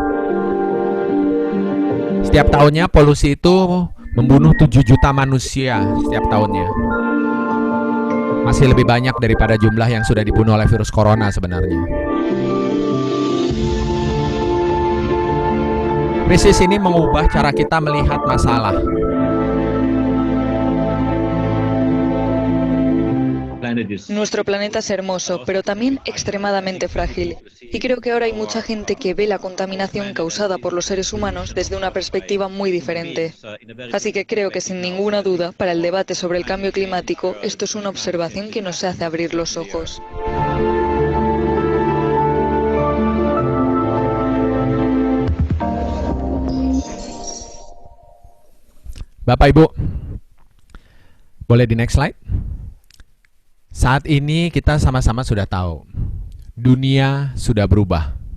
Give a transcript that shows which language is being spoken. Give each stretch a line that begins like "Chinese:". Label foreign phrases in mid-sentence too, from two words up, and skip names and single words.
Indonesian: Setiap tahunnya polusi itu membunuh 7 juta manusia setiap tahunnya. Masih lebih banyak daripada jumlah yang sudah dibunuh oleh virus corona sebenarnya. Krisis ini mengubah cara kita melihat masalah.
Spanish: Nuestro planeta es hermoso, pero también extremadamente frágil. Y creo que ahora hay mucha gente que ve la contaminación causada por los seres humanos desde una perspectiva muy diferente. Así que creo que sin ninguna duda, para el debate sobre el cambio climático, esto es una observación que nos hace abrir los ojos.
Indonesian: Bapak Ibu, boleh di
English: next slide?
Indonesian: Saat ini kita sama-sama sudah tahu, dunia sudah berubah.